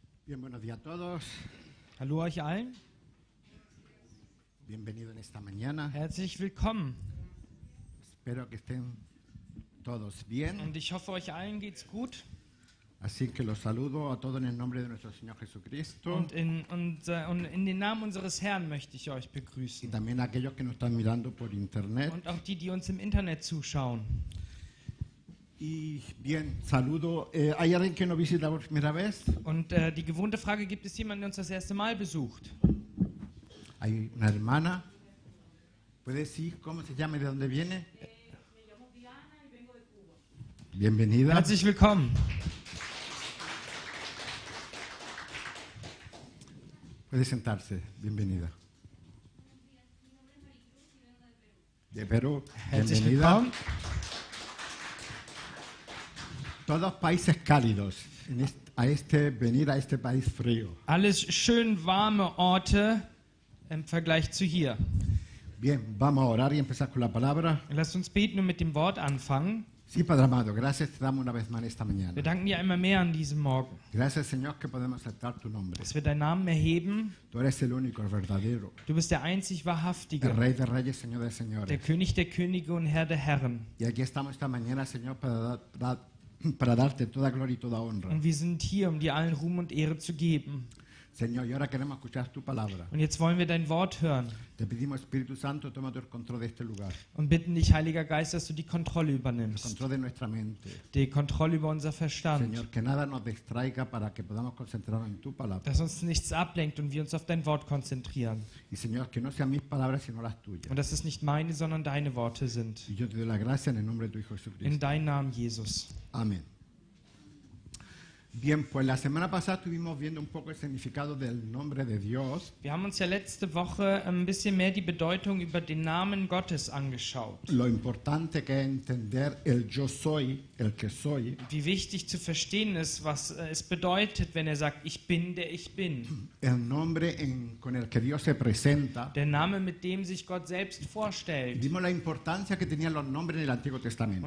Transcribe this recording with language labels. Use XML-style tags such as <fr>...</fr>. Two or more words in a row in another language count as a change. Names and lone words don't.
<es>Bien, buenos días a todos.</es> <de>Hallo euch allen,</de> <es>Bienvenido en esta mañana.</es> <de>herzlich willkommen.</de> <es>Espero que estén todos bien.</es> <de>Und ich hoffe, euch allen geht's gut.</de> <es>Así que los saludo a todos en el nombre de nuestro Señor Jesucristo</es> <de>Und in den Namen unseres Herrn möchte ich euch</de> <es>y</es> <de>begrüßen.</de> <es>también a aquellos que nos están mirando por internet.</es> <de>Und auch die, die uns im Internet zuschauen.</de> <es>Y bien, saludo. ¿Hay alguien que nos visita por primera vez?</es> <de>Und die gewohnte Frage, gibt es jemanden, der uns das erste Mal besucht?</de> <es>¿Hay una hermana? ¿Puede decir cómo se llama y de dónde viene? Me llamo Diana y vengo de Cuba. Bienvenida.</es> <de>Herzlich willkommen.</de> <es>Puede sentarse. Bienvenida. De Perú.</es> <de>Herzlich</de> <es>Bienvenida.</es> <de>willkommen.</de> <es>Todos países cálidos. Venir a este país frío.</es> <de>Alles schön warme Orte im Vergleich zu hier.</de> <es>Bien, vamos a orar y empezar con la palabra.</es> <de>Lasst uns beten und mit dem Wort anfangen.</de> <es>Sí, Padre amado, gracias te damos una vez más esta mañana.</es> <de>Wir danken dir einmal mehr an diesem Morgen,</de> <es>Gracias, Señor, que podemos aceptar tu nombre.</es> <de>dass wir deinen Namen erheben.</de> <es>Tú eres el único, el verdadero,</es> <de>Du bist der einzig</de> <es>el</es> <de>Wahrhaftige,</de> <es>Rey de Reyes, Señor de</es> <de>der</de> <es>Señores.</es> <de>König der Könige und Herr der Herren.</de> <es>Y aquí estamos esta mañana, Señor, para darte toda gloria y toda honra.</es> <de>Und wir sind hier, um dir allen Ruhm und Ehre zu geben.</de> <es>Señor, y ahora queremos escuchar tu palabra.</es> <de>Und jetzt wollen wir dein Wort hören</de> <es>Te pedimos, Espíritu Santo, toma el control de este lugar,</es> <de>und bitten dich, Heiliger Geist, dass du die Kontrolle</de> <es>el</es> <de>übernimmst.</de> <es>control de nuestra mente.</es> <de>Die Kontrolle über unser Verstand.</de> <es>Señor, que nada nos distraiga para que podamos concentrarnos en tu palabra.</es> <de>Dass uns nichts ablenkt und wir uns auf dein Wort konzentrieren.</de> <es>Y Señor, que no sean mis palabras, sino las tuyas.</es> <de>Und dass es nicht meine, sondern deine Worte sind.</de> <es>Y yo te doy la gracia en el nombre de tu Hijo</es> <de>In</de> <es>Jesucristo.</es> <de>deinem Namen, Jesus.</de> <es>Amén. Bien, pues la semana pasada estuvimos viendo un poco el significado del nombre de Dios.</es> <de>Wir haben uns ja letzte Woche ein bisschen mehr die Bedeutung über den Namen Gottes angeschaut.</de> <es>Lo importante que es entender el yo soy, el que soy,</es> <de>Wie wichtig zu verstehen ist, was es bedeutet, wenn er sagt, ich bin, der ich bin.</de> <es>el nombre con el que Dios se presenta.</es> <de>Der Name, mit dem sich Gott selbst</de> <es>Y</es> <de>vorstellt.</de> <es>vimos la importancia que tenían los nombres en el Antiguo Testamento.</es>